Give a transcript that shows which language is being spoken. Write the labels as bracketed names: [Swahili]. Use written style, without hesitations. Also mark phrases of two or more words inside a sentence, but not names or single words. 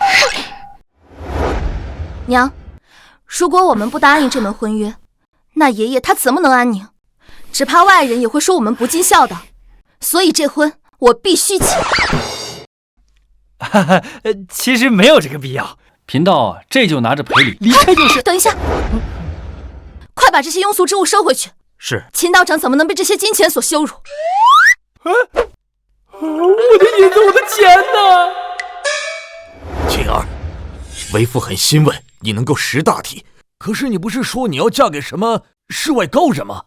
[Chinese] 娘，如果我們不答應這門婚約，那爺爺他怎麼能安寧？只怕外人也會說我們不盡孝道，所以這婚我必須結。其實沒有這個必要，貧道這就拿着賠禮離開就是。等一下，快把這些庸俗之物收回去。是。秦道長怎麼能被這些金錢所羞辱？我的銀子，我的錢呢？青兒，為父很欣慰你能夠識大體，可是你不是說你要嫁給什麼世外高人嗎？